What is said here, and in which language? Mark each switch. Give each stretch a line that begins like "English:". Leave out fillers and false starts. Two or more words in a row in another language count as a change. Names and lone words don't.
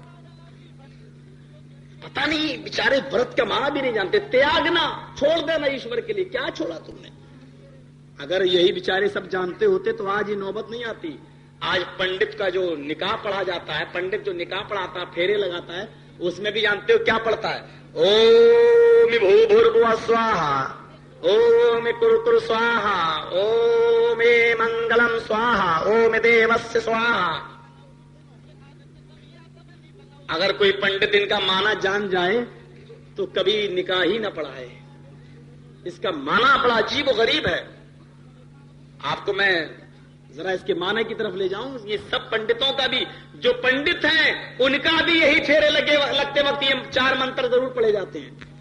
Urdu: پتہ نہیں بیچارے ورت کا معنی بھی نہیں جانتے. تیاگنا, چھوڑ دینا ایشور کے لیے. کیا چھوڑا تم نے؟ اگر یہی بیچارے سب جانتے ہوتے تو آج یہ نوبت نہیں آتی. آج پنڈت کا جو نکاح پڑھا جاتا ہے, پنڈت جو نکاح پڑھاتا ہے, پھیرے لگاتا ہے, اس میں بھی جانتے ہو کیا پڑھتا ہے؟
Sanskrit: ॐ भूर्भुवः स्वाहा, ॐ करकर स्वाहा, ॐ मंगलम् स्वाहा, ॐ देवस्य स्वाहा.
Urdu: اگر کوئی پنڈت ان کا معنی جان جائے تو کبھی نکاح ہی نہ پڑھائے. اس کا معنی بڑا عجیب و غریب ہے. آپ کو میں ذرا اس کے معنی کی طرف لے جاؤں. یہ سب پنڈتوں کا بھی, جو پنڈت ہیں ان کا بھی یہی پھیرے لگتے وقت یہ 4 منتر ضرور پڑھے جاتے ہیں.